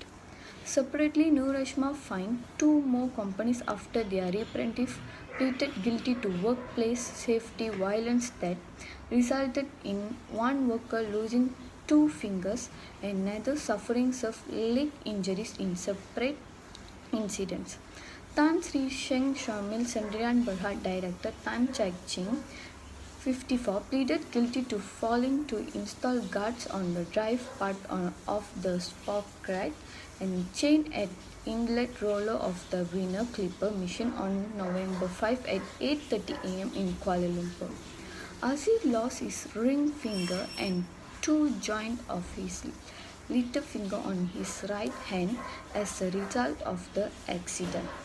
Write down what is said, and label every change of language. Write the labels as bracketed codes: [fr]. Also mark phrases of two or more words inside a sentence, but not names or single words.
[en] Separately, Norishima fined 2 more companies after their representatives pleaded guilty to workplace safety violence that resulted in one worker losing 2 fingers and another suffering leg injuries in separate incidents. Tan Sri Sheng Shamil Sandrian Berhad Director Tan Chak Ching 54 pleaded guilty to failing to install guards on the drive part of the sprocket and chain at inlet roller of the Winner Clipper machine on November 5 at 8:30 a.m. in Kuala Lumpur. Aziz lost his ring finger and 2 joints of his little finger on his right hand as a result of the accident.